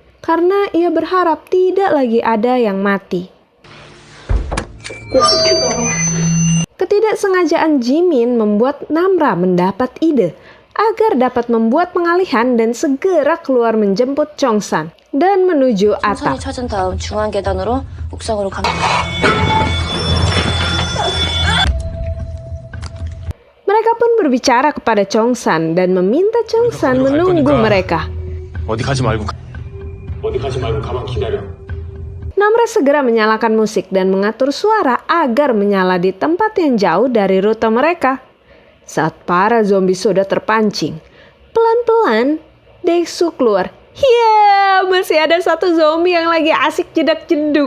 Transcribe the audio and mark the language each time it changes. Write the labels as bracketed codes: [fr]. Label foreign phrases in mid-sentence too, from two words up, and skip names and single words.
[id] Karena ia berharap tidak lagi ada yang mati. Ketidaksengajaan Jimin membuat Namra mendapat ide agar dapat membuat pengalihan dan segera keluar menjemput Chongsan dan menuju atap. [ko] 찾은 다음 중앙 계단으로 옥상으로 갑니다. [id] Mereka pun berbicara kepada Chongsan dan meminta Chongsan menunggu mereka. [ko] 어디 가지 말고 가만 기다려. [id] Namra segera menyalakan musik dan mengatur suara agar menyala di tempat yang jauh dari rute mereka. Saat para zombie sudah terpancing, pelan-pelan Daesu keluar. Ya, masih ada satu zombie yang lagi asik jedak-jeduk.